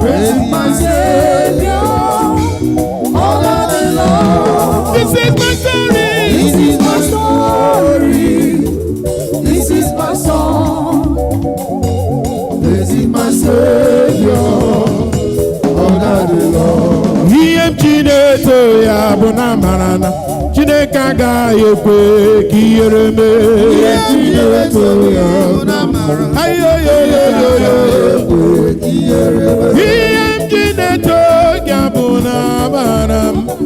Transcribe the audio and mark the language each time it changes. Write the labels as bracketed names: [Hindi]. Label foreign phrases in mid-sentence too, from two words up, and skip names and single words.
[English] Praising my Savior, all of the Lord. This is my story. This is my story. This is my song. Praising my Savior, all of the Lord. [Igbo] Ihe m ji na-eto ya bụ na amara na Chineke agaghị ekwe ka ihere mee. Ihe Chineke mere bụ na amara. Ayoyoyoyoyo. Ihe m ji na-eto gị bụ na amara m.